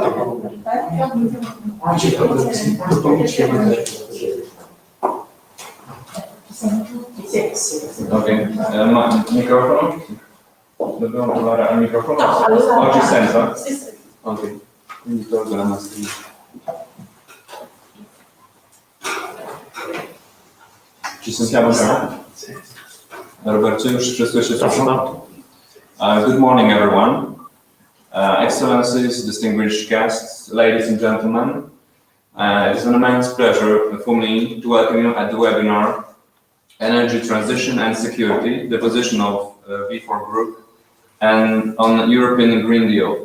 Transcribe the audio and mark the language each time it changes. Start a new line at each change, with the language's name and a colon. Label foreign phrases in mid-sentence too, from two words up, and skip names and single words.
Italian: Ok, microfono? Dobbiamo provare al microfono? Oggi senza? Ok, quindi tolgo la mascherina. Ci sentiamo già? Roberto,
Polish: już wszystko się słyszą?
English: Good morning, everyone. Excellencies, distinguished guests, ladies and gentlemen. It is an immense pleasure for me to welcome you at the webinar Energy Transition and Security, the position of V4 Group, and on European Green Deal.